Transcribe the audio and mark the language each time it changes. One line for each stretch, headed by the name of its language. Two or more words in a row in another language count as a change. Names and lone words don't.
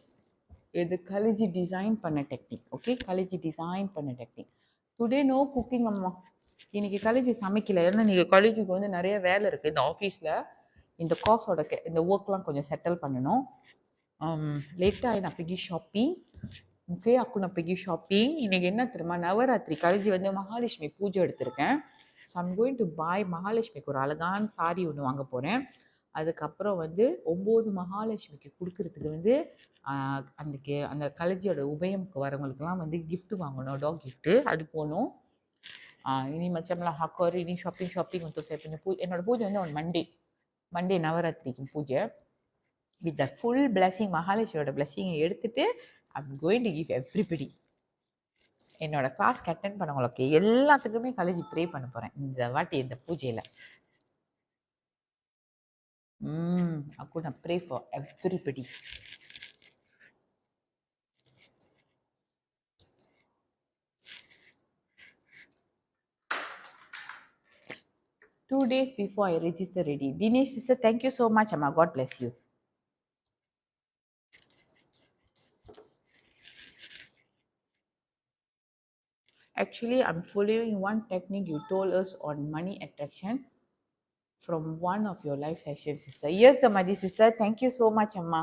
Tamil: இது காலேஜ் டிசைன் பண்ண டெக்னிக். ஓகே, காலேஜ் டிசைன் பண்ண டெக்னிக்.
English: today no cooking amma.
Tamil: இன்னைக்கு காலேஜ் சமைக்கல, ஏன்னா நீங்கள் காலேஜுக்கு வந்து நிறைய வேலை இருக்குது இந்த ஆஃபீஸில். இந்த கோர்ஸோட இந்த ஒர்க்லாம் கொஞ்சம் செட்டில் பண்ணணும். லேட்டாக நான் pergi ஷாப்பிங். ஓகே,
Malay: aku nak pergi ஷாப்பிங்.
Tamil: இன்றைக்கி என்ன தெரியுமா, நவராத்திரி காலேஜ் வந்து மகாலட்சுமி பூஜை எடுத்திருக்கேன்.
English: so I'm going to buy
Tamil: மகாலட்சுமிக்கு ஒரு அழகான சாரி ஒன்று வாங்க போகிறேன். அதுக்கப்புறம் வந்து 9 மகாலட்சுமிக்கு கொடுக்கறதுக்கு வந்து அன்றைக்கி அந்த காலேஜோட உபயமுக்கு வரவங்களுக்குலாம் வந்து gift வாங்கணும், டாக் gift. அது போகணும்.
Malay: ini macam lah aku hari ini shopping untuk saya punya
Tamil: என்னோட பூஜை வந்து
English: on Monday
Tamil: நவராத்திரிக்கு பூஜை.
English: with the full blessing,
Tamil: மகாலட்சுமியோட blessing எடுத்துட்டு
English: I'm going to give everybody.
Tamil: என்னோட கிளாஸ்க்கு அட்டென்ட் பண்ணவங்களுக்கு எல்லாத்துக்குமே காலேஜ் ப்ரே பண்ண போகிறேன் இந்த வாட்டி இந்த பூஜையில்.
English: I'm going to pray for everybody. Two days before I register ready. Dinesh sister, thank you so much, Amma. God bless you. Actually, I'm following one technique you told us on money attraction from one of your live sessions, sister. Yes, Madi sister, thank you so much, Amma.